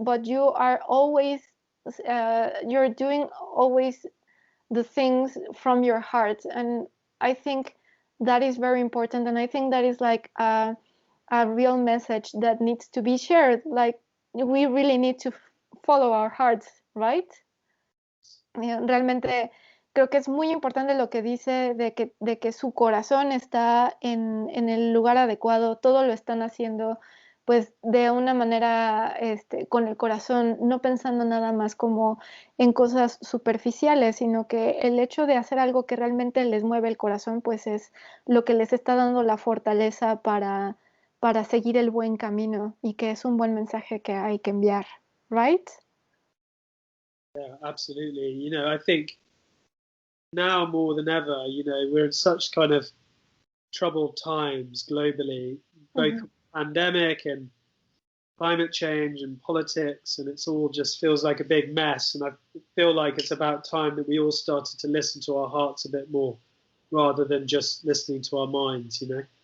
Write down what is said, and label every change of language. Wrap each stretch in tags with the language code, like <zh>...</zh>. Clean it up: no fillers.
<en>But you are always you're doing always the things from your heart, and I think that is very important, and I think that is like a real message that needs to be shared. Like we really need to follow our hearts, right?</en> <es>Realmente creo que es muy importante lo que dice de que su corazón está en el lugar adecuado, todo lo están haciendo pues de una manera con el corazón, no pensando nada más como en cosas superficiales, sino que el hecho de hacer algo que realmente les mueve el corazón, pues es lo que les está dando la fortaleza para seguir el buen camino y que es un buen mensaje que hay que enviar,</es> <en>right? Yeah, absolutely. You know, I think now more than ever, you know, we're in such kind of troubled times globally, both pandemic and climate change and politics, and it's all just feels like a big mess. And I feel like it's about time that we all started to listen to our hearts a bit more rather than just listening to our minds, you know?</en>